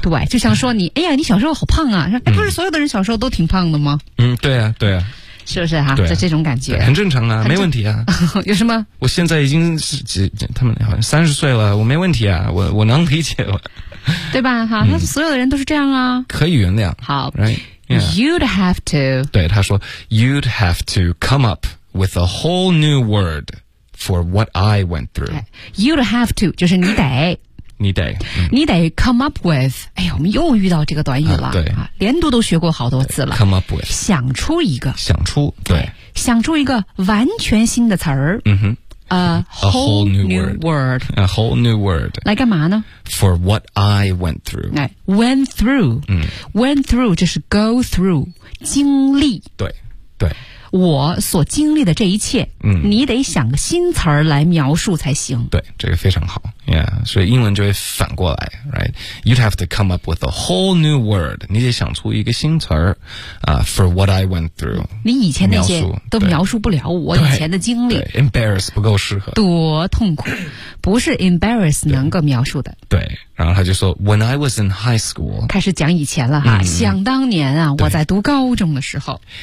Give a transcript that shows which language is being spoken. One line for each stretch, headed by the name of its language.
Chinese: 对，就像说你哎呀你小时候好胖啊，哎，不是所有的人小时候都挺胖的吗？对啊对啊，是不是哈，啊？就这种感觉，很正常啊，没问题啊。有什么？我现在已经是几，他们好像30岁了，我没问题啊，我能理解了，对吧？哈，他所有的人都是这样啊，可以原谅。好
English: ，Right？You'd have to。
Chinese: 对，他说
English: ，You'd have to come up with a whole new word for what I went through。 You'd have to
Chinese: 就是你得。你得
English: come up with，
Chinese: 哎呀我们又遇到这个短语了，对，连读都学过好多次了。
English: come up with，
Chinese: 想出一个，想出，对，想出一个完全新的词儿。
English: A whole new word a whole new word
Chinese: 来干嘛呢？
English: For what I went through。 Went through，went through
Chinese: 就是
English: go through，
Chinese: 经历，对对，我所经历的这一切，你得想个新词儿来描述才行。对，这个非常好。
English: Yeah，
Chinese: 所以英文就会反过来 ，
English: right？ You'd have to come up with a whole new word。
Chinese: 你得想出一个新词儿啊 ，
English: for what I went through。
Chinese: 你以前那些都描述不了我以前的经历。 Embarrass 不够适合。多痛苦，不是 embarrass 能够描述的。对，然后他就说
English: ，When I was in high school，
Chinese: 开始讲以前了哈。想当年啊，我在读高中的时候